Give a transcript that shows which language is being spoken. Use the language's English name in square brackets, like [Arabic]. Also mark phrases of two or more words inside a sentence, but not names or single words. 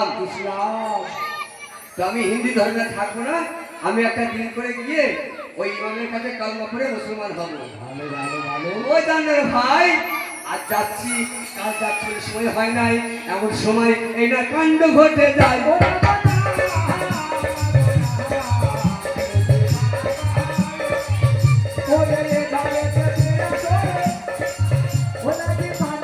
[Bangla] ইসলাম তো আমি হিন্দু ধর্মে থাকবো না, আমি একটা দিন করে গিয়ে ওই ইমামের কাছে কালমা পড়ে মুসলমান হব। ওই জানের ভাই আজ যাচ্ছি, কাল যাচ্ছি, সময় হয় নাই, এমন সময় এই না কাণ্ড ঘটে যায়। [English] Oh, yeah, yeah, yeah, yeah, yeah. भोला जी